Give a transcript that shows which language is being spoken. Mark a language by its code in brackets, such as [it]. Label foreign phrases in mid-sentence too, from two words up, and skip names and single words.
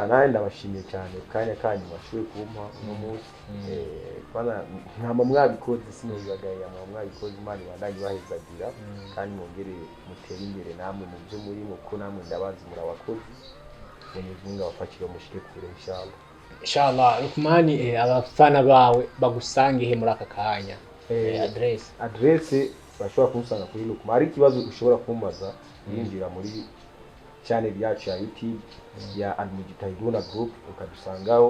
[rn] Nawe ndabashimiye cyane kanya kanyu mwashoboye kumpa uno munsi. Bana ntama mwabikoze sinubagaye mwabikoze Imana ibandanye bahezagira kandi mwongere mutere imbere namwe mu byo muri muko namwe ndabazi murabakozi. Mwenyezi abafashije mushike kure inshallah. Luckman abafana bawe bagusange he muri aka kanya? Address bashobora kumusanga kuri Luckman. Ari kibazo ushobora kumbaza yinjira muri channel yacu ya YouTube ya Mujitahiduna group ukadusangaho.